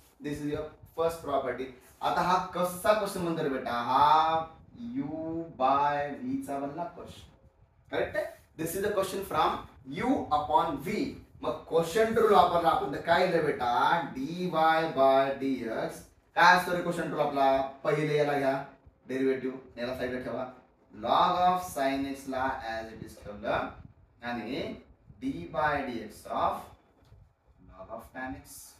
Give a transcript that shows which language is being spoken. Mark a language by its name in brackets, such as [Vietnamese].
[English] This is your first property. [Marathi] आता हा कसा क्वेश्चन म्हणतो बेटा, हा u बाय v चा बनला क्वेश्चन. करेक्ट आहे. [English] This is a question from u upon v. [Marathi] मग क्वेश्चन रूल वापरला आपण तर काय लिहिलं बेटा, dy बाय dx. काय असतो रे क्वेश्चन रूल आपला, पहिले याला घ्या डेरिव्हेटिव्ह, याला साईडला ठेवा, लॉग ऑफ sin x ला ऍज इट इज ठेवलं आणि dy bye dx of log of tan x.